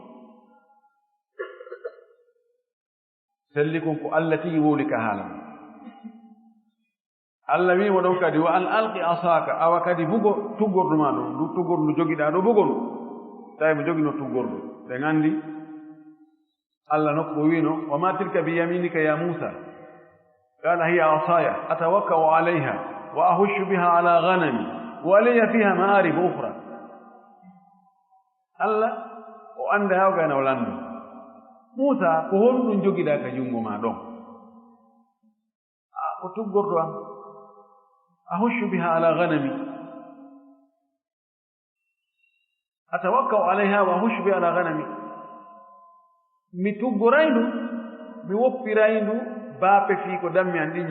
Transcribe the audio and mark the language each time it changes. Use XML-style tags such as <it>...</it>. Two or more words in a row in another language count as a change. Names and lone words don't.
<ff>selli kon ko Allah tigi wowli ka haala Allah wimo ɗon kadi</ff> <ar>وأن ألق عصاك</ar> <ff>awa kadi bugo tuggordu ma ɗum ndu tuggordu ndu jogiɗa ɗo bugo ndu tawi mo jogino tuggordu ɓe gandi Allah nokko wino</ff> <ar>وما تلك بيمينك يا موسى قال هي عصاي أتوكأ عليها وأهش بها على غنمي ولي فيها مآرب أخرى</ar> <ff>Allah o anda hawgana o landu Musa ko honɗum jogiɗa ka jungo ma ɗon ko tuggordu am</ff> <ar>أهش بها على غنمي أتوكأ عليها وأهش بها على غنمي</ar> <ff>mi tuggoraydu mi woppiraydu baape fii ko dammi an ɗi</ff>